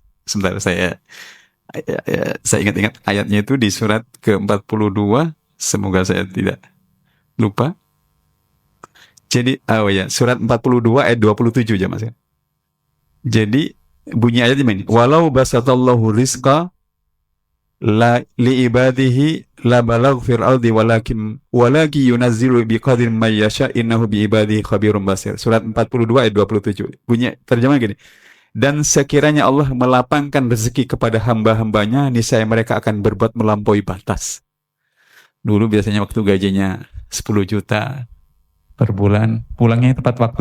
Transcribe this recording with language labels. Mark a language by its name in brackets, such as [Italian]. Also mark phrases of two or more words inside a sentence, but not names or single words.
[Indonesian] Sebentar saya ingat-ingat ayatnya itu di surat ke-42, semoga saya tidak lupa. Jadi, surat 42 ayat 27 jemaah. Jadi bunyi ayatnya ini, [Arabic] ولو بسط الله الرزق لعباده لبغوا في الأرض ولكن ينزل بقدر ما يشاء إنه بعباده خبير بصير. [Indonesian] Surat 42 ayat 27. Bunyi terjemah gini. Dan sekiranya Allah melapangkan rezeki kepada hamba-hambanya, niscaya mereka akan berbuat melampaui batas. Dulu biasanya waktu gajinya 10 juta per bulan, pulangnya tepat waktu.